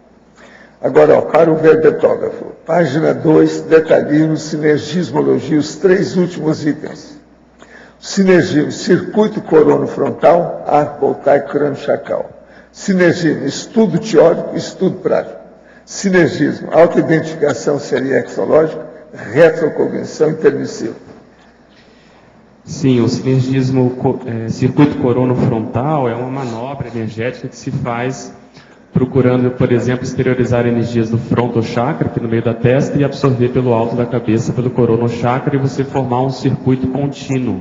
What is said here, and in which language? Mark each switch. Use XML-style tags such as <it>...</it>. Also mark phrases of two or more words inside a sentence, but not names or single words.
<pt>Agora, ó, para o verbetógrafo, página 2, detalhismo, sinergismologia, os 3 últimos itens. Sinergismo, circuito corono-frontal, arco voltaico, crânio chacal. Sinergismo, estudo teórico, estudo prático. Sinergismo, autoidentificação seriexológica, retrocognição intermissiva. Sim, o sinergismo, circuito corono-frontal é uma manobra energética que se faz procurando, por exemplo, exteriorizar energias do frontochakra, aqui no meio da testa, e absorver pelo alto da cabeça, pelo coronochakra, e você formar um circuito contínuo.</pt>